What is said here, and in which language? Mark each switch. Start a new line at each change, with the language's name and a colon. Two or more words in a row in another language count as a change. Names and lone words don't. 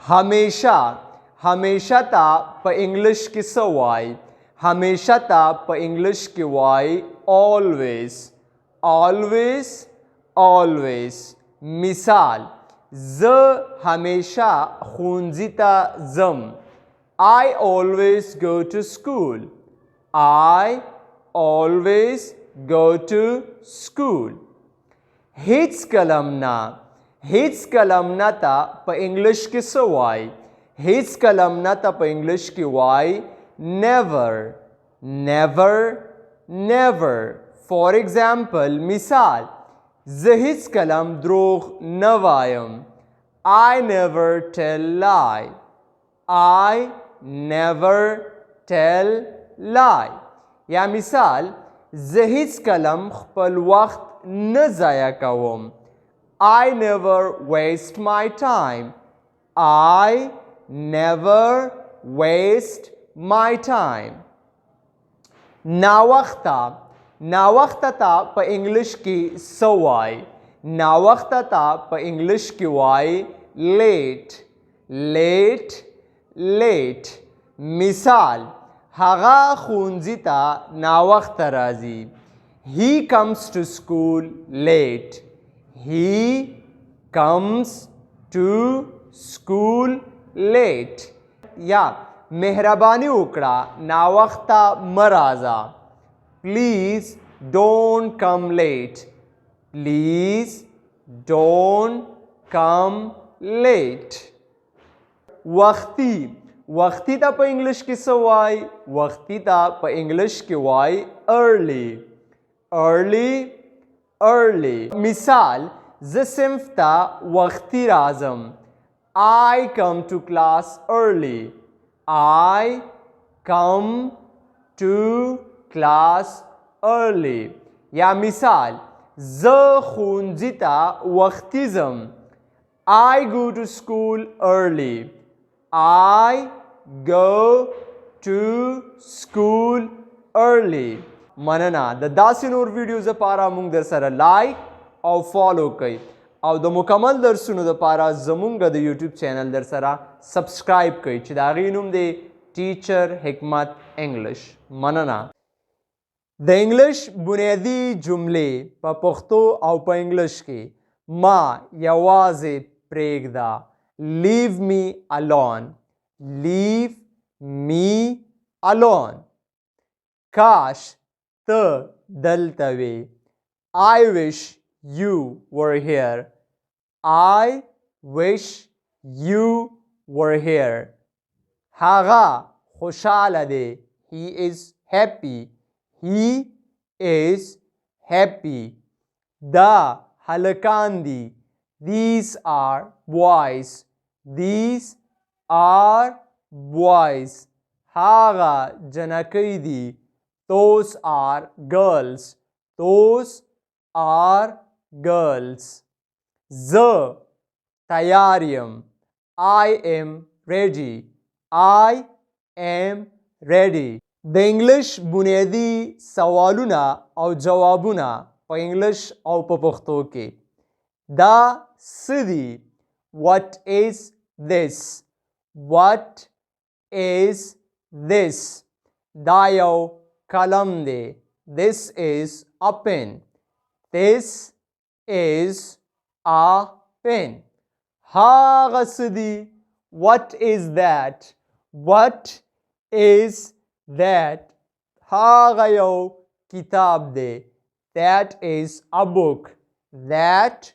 Pashto: همیشه همیشه ता په انګلیش کې څه وای हमेशा ता په انګلیش کې وای
English: always always always
Pashto: مثال زه همیشه ښوونځي ته ځم
English: I always go to school I always go to school
Pashto: هیڅ کلم نه ته په انګلیش کې څه وای هیڅ کلم نه ته په انګلیش کې وای
English: never never never for example
Pashto: مثال زه هیڅ کلم دروغ نه وایم
English: I never tell lie I never tell lie
Pashto: یا مثال زه هیڅ کلم خپل وخت نه ضایع کوم
English: I never waste my time I never waste my time
Pashto: ناوخته ته په انګلیش کې څه وای ناوخته ته په انګلیش کې وای
English: late late late
Pashto: مثال هغه ښوونځي ته ناوخته راځي
English: he comes to school late he comes to school late
Pashto: یا مهرباني وکړه ناوخته مه راځه
English: please don't come late please don't come late
Pashto: وختي ته په انګلیش کې څه وای وختي ته په انګلیش کې وای
English: early early early
Pashto: مثال زه صنف ته وختي راځم
English: I come to class early I come to class early
Pashto: یا مثال زه ښوونځي ته وختي ځم
English: I go to school early I go to school early
Pashto: مننه د داسې نور ویډیوز لپاره مونږ در سره لایک او فالو کوئ او د مکمل درسونو لپاره زمونږ د یوټیوب چینل در سره سبسکرایب کوئ چې د هغې نوم دی ټیچر حکمت انګلش مننه د انګلش بنیادي جملې په پښتو او په انګلش کې ما یوازې پرېږده
English: leave me alone leave me alone
Pashto: کاش ته دلته وې
English: I wish you were here I wish you were here
Pashto: هغه خوشحاله دی
English: he is happy he is happy
Pashto: دا هلکان دي
English: these are boys these are boys
Pashto: هغه جنکۍ دي
English: those are girls those are girls
Pashto: زه تیار یم
English: I am ready I am ready
Pashto: د انګلیش بنیادي سوالونه او جوابونه په انګلیش او په پښتو کې دا څه دي
English: what is this what is this
Pashto: دا یو قلم دی
English: this is a pen this is a pen
Pashto: هغه څه دي
English: what is that what is that
Pashto: هغه یو کتاب دی
English: that is a book that